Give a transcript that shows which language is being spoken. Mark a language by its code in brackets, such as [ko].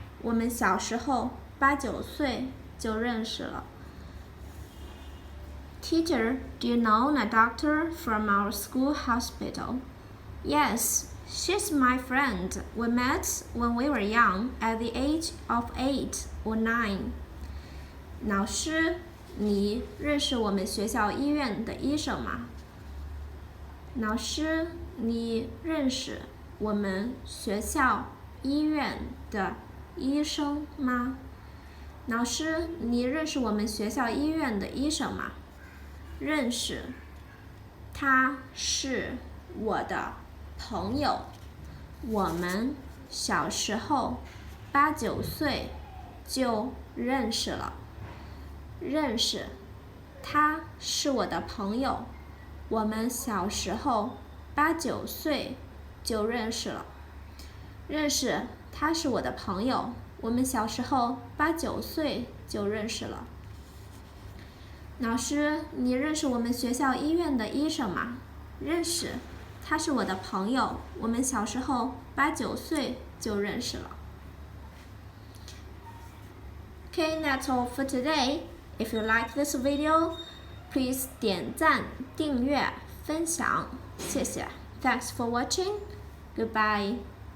[zh] 我们小时候8、9岁就认识了。 [en] Teacher, do you know the doctor from our school hospital? Yes, she's my friend. We met when we were young at the age of 8 or 9. [zh] 老师，你认识我们学校医院的医生吗？老师，你认识我们学校医院的医生吗？老师，你认识我们学校医院的医生吗？认识，他是我的朋友。我们小时候8、9岁就认识了。认识，他是我的朋友，我们小时候8、9岁就认识了。认识，他是我的朋友，我们小时候8、9岁就认识了。老师，你认识我们学校医院的医生吗？认识，他是我的朋友，我们小时候8、9岁就认识了。 [en] Okay, that's all for today. If you like this video, please [zh] 点赞、订阅、分享，谢谢。 [en] Thanks for watching. Goodbye.